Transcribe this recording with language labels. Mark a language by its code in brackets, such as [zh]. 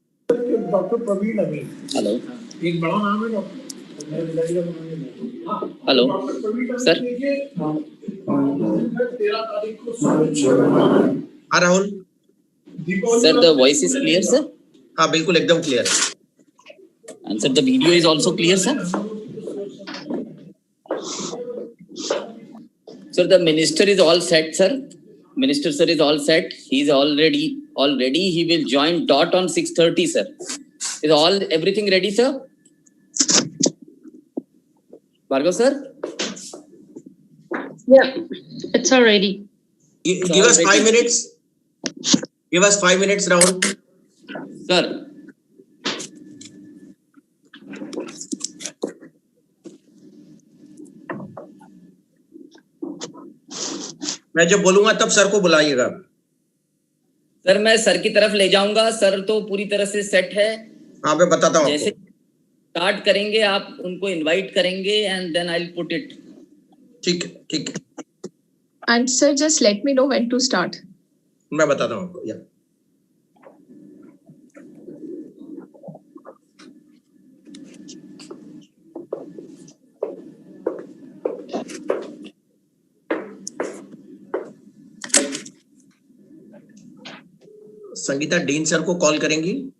[hi] Doctor Praveen अमीन। Hello, एक बड़ा नाम है डॉक्टर। Hello sir. 13 तारीख को हाँ Rahul [en] Sir, the voice is clear sir. [hi] हाँ बिल्कुल एकदम clear. [en] And sir, the video is also clear, sir. Sir, the minister is all set, sir. Minister sir is all set. He is already. He will join dot on 6:30, sir. Is everything ready, sir? Bhargav sir. Yeah, it's already. Give us 5 minutes. Give us 5 minutes, Rahul. Sir. [hi] मैं जब बोलूंगा तब sir को बुलाइएगा। Sir मैं sir की तरफ ले जाऊंगा, सर तो पूरी तरह से सेट है। हाँ मैं बताता हूँ जैसे स्टार्ट करेंगे आप उनको इनवाइट करेंगे [en] And then I will put it. [hi] ठीक है। [en] And sir, just let me know when to start. [hi] मैं बताता हूँ आपको। या संगीता डीन सर को कॉल करेंगी?